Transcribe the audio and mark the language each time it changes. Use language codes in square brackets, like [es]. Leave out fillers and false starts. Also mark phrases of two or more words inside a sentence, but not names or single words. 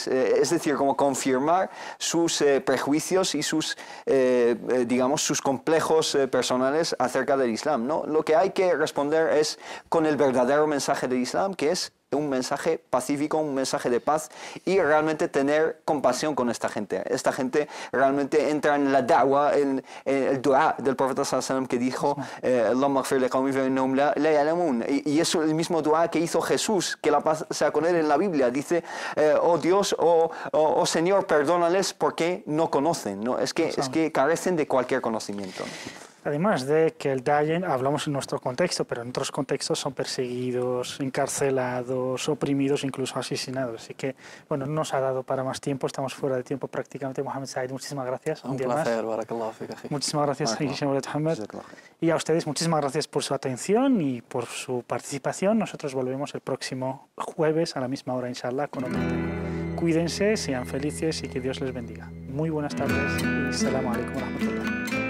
[es] Es decir, como confirmar sus prejuicios y digamos, sus complejos personales acerca del Islam, ¿no? Lo que hay que responder es con el verdadero mensaje del Islam, que es un mensaje pacífico, un mensaje de paz, y realmente tener compasión con esta gente. Esta gente realmente entra en la da'wah, en el dua del profeta [ar] صلى الله عليه وسلم, [es] que dijo: [ar] اللهم اغفر لقومي فإنهم لا يعلمون. [es] Y es el mismo dua que hizo Jesús, que la paz sea con él, en la Biblia. Dice: oh Dios, oh Señor, perdónales porque no conocen, ¿no? Es que carecen de cualquier conocimiento. Además de que el Dayen, hablamos en nuestro contexto, pero en otros contextos son perseguidos, encarcelados, oprimidos, incluso asesinados. Así que, bueno, no nos ha dado para más tiempo, estamos fuera de tiempo prácticamente. Mohamed Said, muchísimas gracias. Un placer, [ar] بارك الله فيك، أخي. [es] Muchísimas gracias, Mohamed. Y a ustedes, muchísimas gracias por su atención y por su participación. Nosotros volvemos el próximo jueves a la misma hora, inshallah, con otro tema. Cuídense, sean felices y que Dios les bendiga. Muy buenas tardes y [ar] السلام عليكم ورحمة الله.